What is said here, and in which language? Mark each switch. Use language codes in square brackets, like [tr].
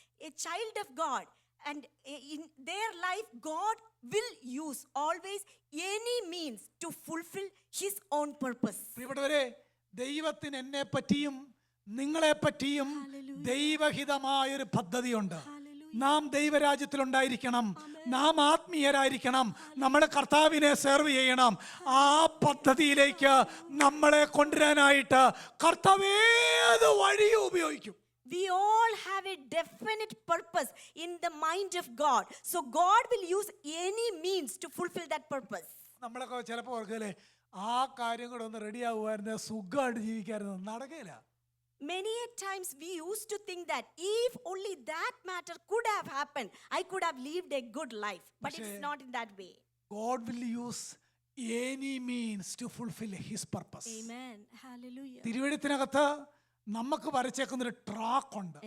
[en] A child of God, and in their life, God will use always any means to fulfill his own purpose. [ml] പ്രിയപ്പെട്ടവരെ, ദൈവത്തിന് എന്നെ പറ്റിയും നിങ്ങളെ പറ്റിയും ദൈവഹിതമായൊരു പദ്ധതിയുണ്ട്. നാം ദൈവരാജ്യത്തിലുണ്ടായിരിക്കണം, നാം ആത്മീയരായിരിക്കണം, നമ്മൾ കർത്താവിനെ സെർവ് ചെയ്യണം. ആ പദ്ധതിയിലേക്ക് നമ്മളെ കൊണ്ടുവരാനായിട്ട് കർത്താവ് ഏത് വഴിയും ഉപയോഗിക്കും. [en] We all have a definite purpose in the mind of God. So God will use any means to fulfill that purpose. [ml] നമ്മളൊക്കെ ചിലപ്പോൾ ഓർക്കല്ലേ, ആ കാര്യം കൂടെ ഒന്ന് റെഡി ആകുമായിരുന്നു, സുഖമായിട്ട് ജീവിക്കായിരുന്നു. നടക്കില്ല. [en] Many a times we used to think that if only that matter could have happened, I could have lived a good life. But it's not in that way. God will use any means to fulfill his purpose. Amen. Hallelujah. [ml] തിരുവെഴുത്തിനകത്ത് നമുക്ക് വരച്ചേക്കുന്നൊരു track ഉണ്ട്.